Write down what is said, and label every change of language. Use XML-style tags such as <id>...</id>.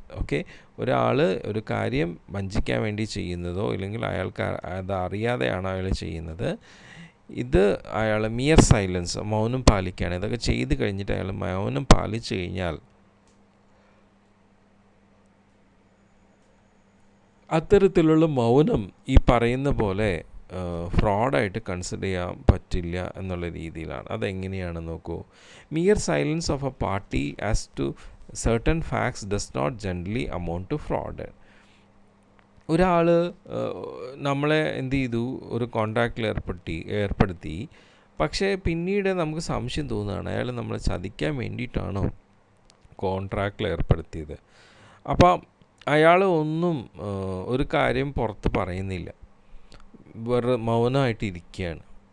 <ml>Okay, ഒരാൾ ഒരു കാര്യം വഞ്ചിക്കാൻ വേണ്ടി ചെയ്യുന്നതോ ഇല്ലെങ്കിൽ അയാൾക്ക് അത് അറിയാതെയാണോ അയാൾ ചെയ്യുന്നത്, ഇത് അയാൾ മിയർ സൈലൻസ്, മൗനം പാലിക്കുകയാണ്. ഇതൊക്കെ ചെയ്ത് കഴിഞ്ഞിട്ട് അയാൾ മൗനം പാലിച്ചു കഴിഞ്ഞാൽ അത്തരത്തിലുള്ള മൗനം ഈ പറയുന്ന പോലെ ഫ്രോഡായിട്ട് കൺസിഡർ ചെയ്യാൻ പറ്റില്ല എന്നുള്ള രീതിയിലാണ്. അതെങ്ങനെയാണ് നോക്കൂ.</ml> <en>Mere silence of a party as to certain facts does not generally amount to fraud.</en> <ml>ഒരാൾ നമ്മളെ എന്ത് ചെയ്തു, ഒരു കോൺട്രാക്റ്റിൽ ഏർപ്പെടുത്തി, പക്ഷേ പിന്നീട് നമുക്ക് സംശയം തോന്നുകയാണ് അയാൾ നമ്മളെ ചതിക്കാൻ വേണ്ടിയിട്ടാണോ കോൺട്രാക്റ്റിൽ ഏർപ്പെടുത്തിയത്. അപ്പം അയാൾ ഒന്നും ഒരു കാര്യം പുറത്ത് പറയുന്നില്ല, വെറുതെ മൗനമായിട്ടിരിക്കുകയാണ്.</ml>